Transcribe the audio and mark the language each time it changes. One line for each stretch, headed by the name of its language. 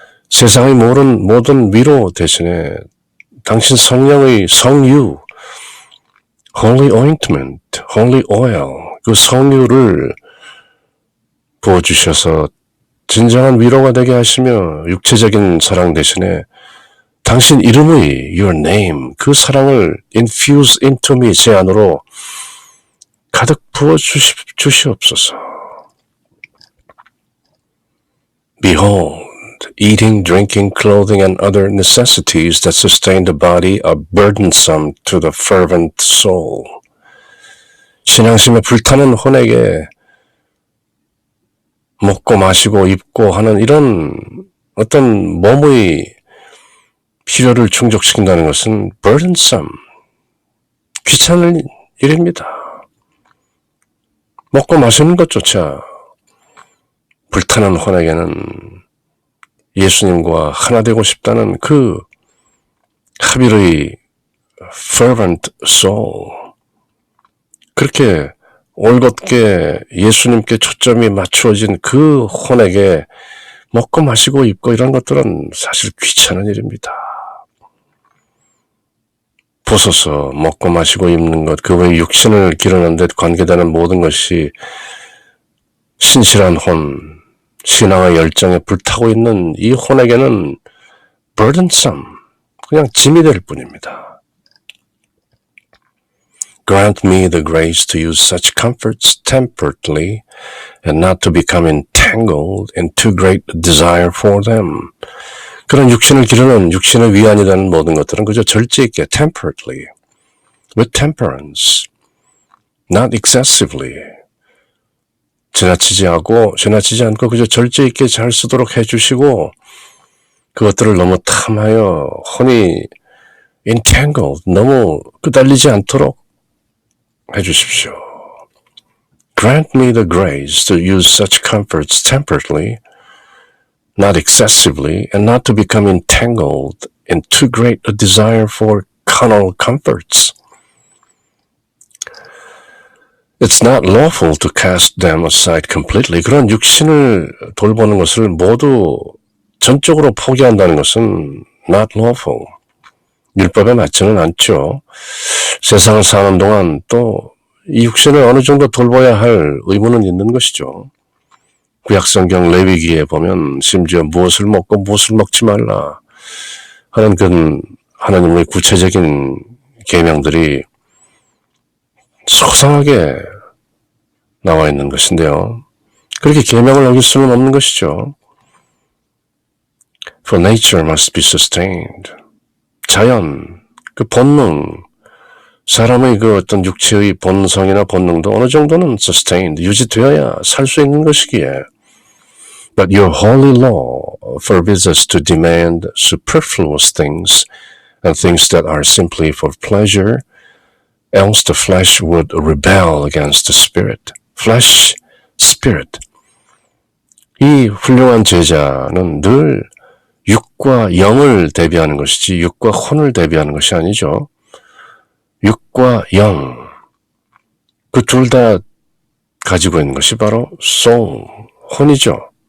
Korean: 세상의 모든 위로 대신에 당신 성령의 성유,
English: holy ointment, holy oil,
Korean: 그 성유를 부어주셔서 진정한 위로가 되게 하시며 육체적인 사랑 대신에 당신 이름의 your name, 그 사랑을
English: infuse into me,
Korean: 제 안으로 가득 부어 주시옵소서.
English: Behold, eating, drinking, clothing, and other necessities that sustain the body are burdensome to the fervent soul.
Korean: 신앙심에 불타는 혼에게 먹고 마시고 입고 하는 이런 어떤 몸의 필요를 충족시킨다는 것은 burdensome, 귀찮은 일입니다. 먹고 마시는 것조차 불타는 혼에게는 예수님과 하나 되고 싶다는 그 합일의
English: fervent soul,
Korean: 그렇게 올곧게 예수님께 초점이 맞추어진 그 혼에게 먹고 마시고 입고 이런 것들은 사실 귀찮은 일입니다. 보소서, 먹고 마시고 입는 것, 그 외 육신을 기르는 데 관계되는 모든 것이 신실한 혼, 신앙의 열정에 불타고 있는 이 혼에게는 burdensome, 그냥 짐이 될 뿐입니다.
English: Grant me the grace to use such comforts temperately and not to become entangled in too great desire for them.
Korean: 그런 육신을 기르는 육신의 위안이라는 모든 것들은 그저 절제 있게 temperately,
English: with temperance, not excessively
Korean: 지나치지 않고 그저 절제 있게 잘 쓰도록 해주시고 그것들을 너무 탐하여 혼이 entangled, 너무 끄달리지 않도록 해주십시오.
English: Grant me the grace to use such comforts temperately, not excessively, and not to become entangled in too great a desire for carnal comforts. It's not lawful to cast them aside completely.
Korean: 그런 육신을 돌보는 것을 모두 전적으로 포기한다는 것은
English: not lawful.
Korean: 율법에 맞지는 않죠. 세상을 사는 동안 또 이 육신을 어느 정도 돌봐야 할 의무는 있는 것이죠. 구약성경 레위기에 보면 심지어 무엇을 먹고 무엇을 먹지 말라 하는 그 하나님의 구체적인 계명들이 소상하게 나와 있는 것인데요. 그렇게 계명을 어길 수는 없는 것이죠.
English: For nature must be sustained.
Korean: 자연, 그 본능, 사람의 그 어떤 육체의 본성이나 본능도 어느 정도는 sustained, 유지되어야 살 수 있는 것이기에.
English: But your holy law forbids us to demand superfluous things and things that are simply for pleasure, else the flesh would rebel against the spirit. Flesh, spirit.
Korean: 이 훌륭한 제자는 늘 육과 영을 대비하는 것이지 육과 혼을 대비하는 것이 아니죠. 육과 영, 그 둘 다 가지고 있는 것이 바로 soul, 혼이죠.